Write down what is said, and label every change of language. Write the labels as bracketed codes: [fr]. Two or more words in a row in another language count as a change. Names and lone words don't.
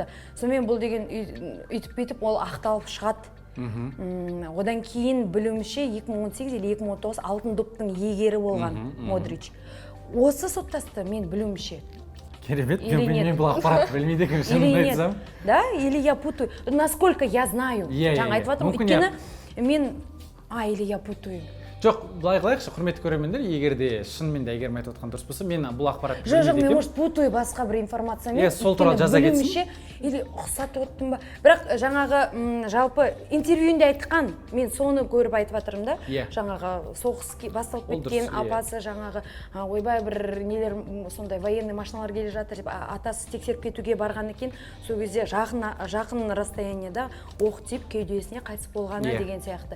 [kk] Сонымен бұл деген үйтіп-бүйтіп ол ақталып шығады. Одан кейін білуімше 2018 или 2019 алтын доптың иегері болған Модрич. Осы соттасты мен білуімше. Керемет, мен бұл ақпарат білмейді екен, шынымды айтсам. [ru] Да, или я путаю. Насколько я знаю. Жаңа айтып жатырмын, өйткені мен или я путаю. [kk] Жоқ, былай қылайықшы, құрметті көрермендер, егер де шынымен де Әйгерім айтып отқан дұрыс болса, мен бұл ақпарат жоқ, мен [ru] может путаю [kk] басқа бір информациямен. Сол туралы жаза кетсін. или ұқсатып отырмын ба, бірақ жаңағы жалпы интервьюінде айтқан, мен соны көріп айтып жатырмын да, жаңағы соғыс басталып кеткен апасы жаңағы ойбай бір нелер сондай военный машиналар келе жатыр деп атасы тексеріп кетуге барған екен, сол кезде жақын расстоянияда оқ тиіп кеудесіне қайтыс болғаны деген сияқты.